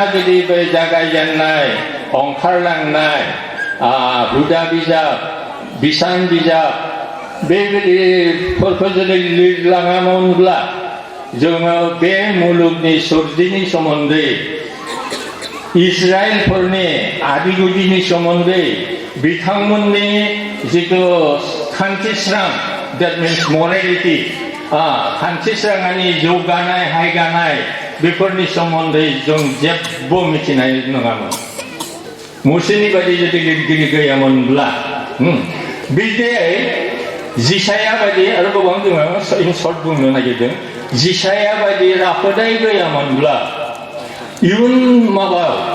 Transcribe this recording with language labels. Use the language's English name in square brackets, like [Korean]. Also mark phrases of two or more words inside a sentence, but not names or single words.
[Bodo] जुदि बे जागायजेननाय ओंखारलांनाय हुदा बिजाब, बिसान बिजाब बेबायदिफोरखौ जुदि लिरलाङामोनब्ला जोङो बे मुलुगनि सोरजिनि सोमोन्दै, इजराइलफोरनि आदिगुदिनि सोमोन्दै, बिथांमोननि जिथु खान्थिस्रां, [English] that means morality, [Bodo] खान्थिस्रांनि जौगानाय हायगानाय बेफोरनि सोमोन्दै जों जेबो मिथिनाय नङामोन मसीनि बायदि जुदि लिरगिरि गैयामोनब्ला। बिदियै जिसाया बायदि आरो गोबां जोङो सर्ट बुंनो नागिरदों, जिसाया बायदि राफोदाय गैयामोनब्ला इयुन माबायाव